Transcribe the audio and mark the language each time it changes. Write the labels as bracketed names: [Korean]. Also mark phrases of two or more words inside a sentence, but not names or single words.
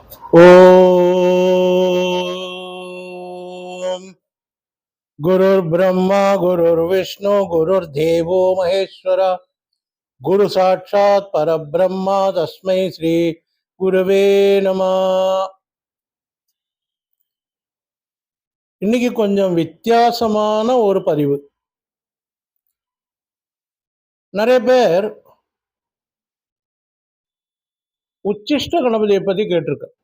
[Sanskrit] ओं गुरुर् ब्रह्मा गुरुर् विष्णु गुरुर् देवो महेश्वर गुरु साक्षात् परब्रह्मा तस्मै श्री गुरवे नम. [Tamil] இன்னைக்கு கொஞ்சம் வித்தியாசமான ஒரு பதிவு. நிறைய பேர் உச்சிஷ்ட கணபதியை பத்தி கேட்டிருக்க.